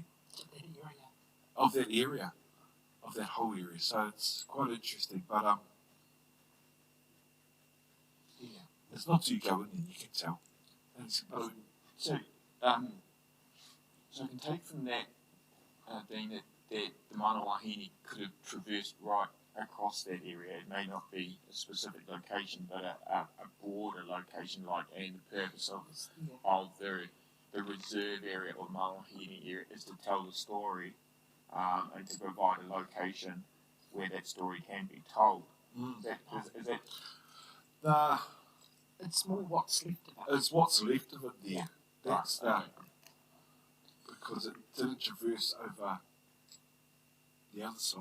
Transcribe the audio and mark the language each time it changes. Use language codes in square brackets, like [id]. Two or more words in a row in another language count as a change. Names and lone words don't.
[en] Of that area, of that whole area. So it's quite interesting, but yeah, it's not till you go in and you can tell. So I can take from that, being that the [mi] mana wahine [en] could have traversed right across that area. It may not be a specific location, but a broader location, and the purpose of the reserve area or [mi] mana wahine [en] area is to tell the story and to provide a location where that story can be told. Is that It's more what's left of it. It's what's left of it there. That's because it didn't traverse over the other side.